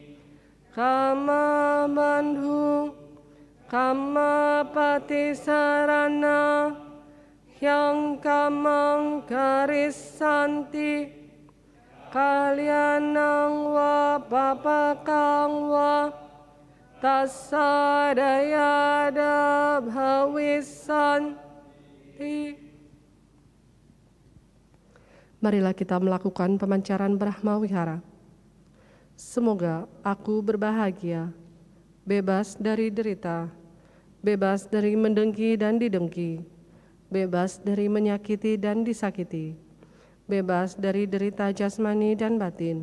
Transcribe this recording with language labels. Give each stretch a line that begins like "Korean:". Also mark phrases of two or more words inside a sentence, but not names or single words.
Pali: kama bandhu kama patisarana yang kamang karisanti kalyanang wa papakang wa tasadayada bhawisanti.
Indonesian: Marilah kita melakukan pemancaran Brahma Wihara. Semoga aku berbahagia, bebas dari derita, bebas dari mendengki dan didengki, bebas dari menyakiti dan disakiti, bebas dari derita jasmani dan batin.